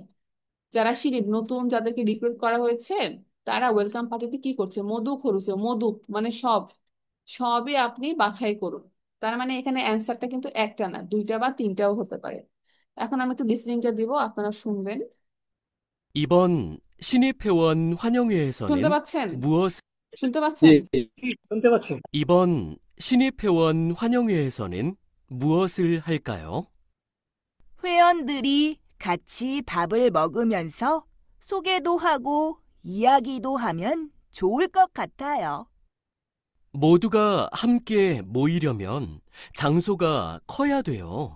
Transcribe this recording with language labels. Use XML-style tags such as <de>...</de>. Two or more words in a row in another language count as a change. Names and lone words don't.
<bn>যারা শিরিফ নতুন, যাদেরকে রিক্রুট করা হয়েছে, তারা</bn> <en>welcome party</en> <bn>কি করছে? মধু খরুছে। মধু মানে সব, সবই আপনি বাছাই করুন। তার মানে এখানে অ্যান্সারটা কিন্তু একটা না, দুইটা বা তিনটাও হতে পারে। এখন আমি একটু লিসনিংটা দিব, আপনারা শুনবেন।</bn> <ko>이번 신입회원</ko> <bn>শুনতে</bn> <ko>환영회에서는</ko> <bn>পাচ্ছেন?</bn> <ko>무엇,</ko> <bn>শুনতে জি, পাচ্ছেন? শুনতে পাচ্ছি।</bn> <ko>이번 신입회원 환영회에서는 무엇을 할까요? 회원들이 같이 밥을 먹으면서 소개도 하고 이야기도 하면 좋을 것 같아요. 모두가 함께 모이려면 장소가 커야 돼요.</ko>